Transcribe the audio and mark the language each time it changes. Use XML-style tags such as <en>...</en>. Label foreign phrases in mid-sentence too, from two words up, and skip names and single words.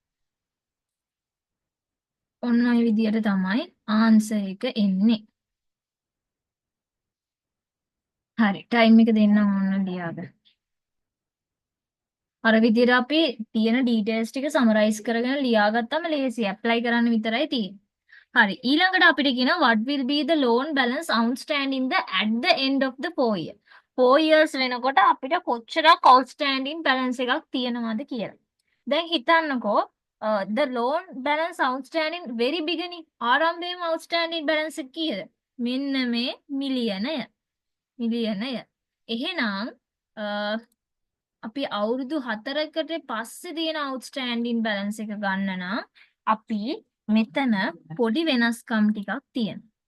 <si>ඔන්න ඔය විදියට තමයි ආන්සර් එක එන්නේ. හරි ටයිම් එක දෙන්න ඕන ලියාගන්න. අර විදියට අපි තියෙන ඩීටේල්ස් ටික සමරයිස් කරගෙන ලියාගත්තම ලේසියි. ඇප්ලයි කරන්න විතරයි තියෙන්නේ. හරි ඊළඟට අපිට කියනවා</si> <en>what will be the loan balance outstanding at the end of the 4 year.</en> <si>4 years වෙනකොට අපිට කොච්චරක්</si> <en>outstanding balance</en> <si>එකක් තියෙනවද කියලා. දැන් හිතන්නකෝ</si> <en>the loan balance outstanding very beginning</en> <si>ආරම්භයේම</si> <en>outstanding balance</en> <si>එක කීයද? මෙන්න මේ මිලියනය. එහෙනම් අපි අවුරුදු 4කට පස්සේ තියෙන</si> <en>outstanding balance</en> <si>එක ගන්න නම් අපි මෙතන පොඩි වෙනස්කම් ටිකක් තියෙනවා.</si>